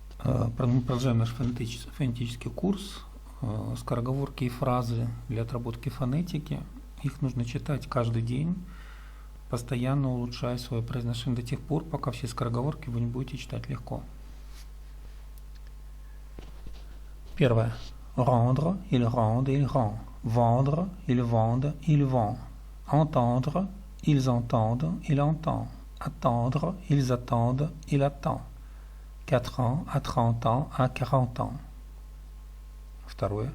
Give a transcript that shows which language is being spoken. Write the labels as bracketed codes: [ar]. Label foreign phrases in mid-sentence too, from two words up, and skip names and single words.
[ru] Продолжаем наш фонетический курс. Скороговорки и фразы для отработки фонетики. Их нужно читать каждый день, постоянно улучшая свое произношение до тех пор, пока все скороговорки вы не будете читать легко. Первое. [fr] Rendre, il rende, il rend. Vendre, il vende, il vend. Entendre, ils entendent, il entend. Attendre, ils attendent, il attend. 4 ans, à 30 ans, à 40 ans. [ru] Второе.